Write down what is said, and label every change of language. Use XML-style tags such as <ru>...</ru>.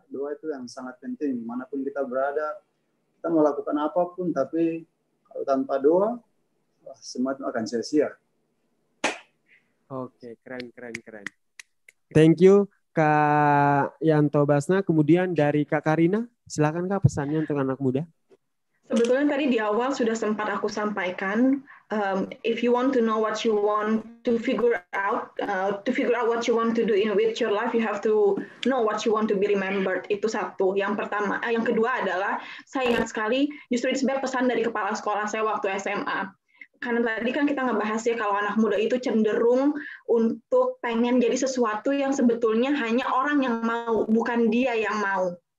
<id>Doa itu yang sangat penting. Dimanapun kita berada, kita mau lakukan apapun, tapi kalau tanpa doa, semua itu akan sia-sia. Oke, keren.</id> <en>Thank you</en> <id>Kak Yanto Basna. Kemudian dari Kak Karina, silakan Kak pesannya untuk anak muda. Sebetulnya tadi di awal sudah sempat aku sampaikan,</id> <en>if you want to know what you want to figure out what you want to do with your life, you have to know what you want to be remembered.</en> <id>Itu satu. Yang pertama, yang kedua adalah saya ingat sekali, justru itu sebenarnya pesan dari kepala sekolah saya waktu SMA. Karena tadi kan kita ngebahas ya kalau anak muda itu cenderung untuk pengen jadi sesuatu yang sebetulnya hanya orang yang mau, bukan dia yang mau.</id>